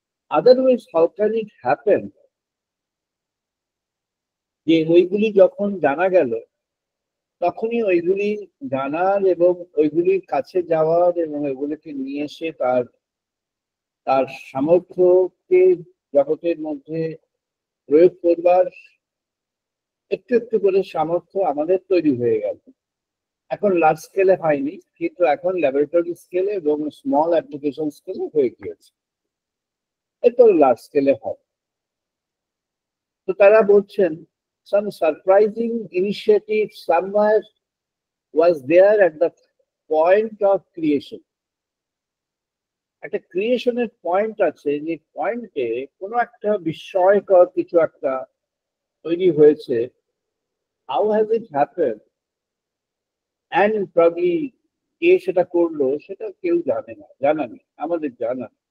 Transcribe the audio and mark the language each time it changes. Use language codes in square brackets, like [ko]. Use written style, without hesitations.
[en] otherwise how can it happen [bn] যে ওইগুলি যখন জানা গেল তখনই ওইগুলি জানার এবং ওইগুলির কাছে যাওয়ার এবং ওইগুলিকে নিয়ে এসে তার সামর্থ্যকে জগতের মধ্যে প্রয়োগ করবার একটু একটু করে সামর্থ্য আমাদের তৈরি হয়ে গেল। এখন লার্জ স্কেলে হয়নি, কিন্তু এখন ল্যাবরেটরি স্কেলে এবং স্মল অ্যাপ্লিকেশন স্কেলে হয়ে গিয়েছে, এরপর লার্জ স্কেলে হয়। তো তারা বলছেন [en] some surprising initiative somewhere was there at the point of creation. [bn] একটা ক্রিয়েশনের পয়েন্ট আছে, যে পয়েন্টে কোনো একটা বিস্ময়কর কিছু একটা তৈরি হয়েছে। [en] how has it happen and probably [bn] কে সেটা করলো সেটা কেউ জানা নেই, আমাদের জানা।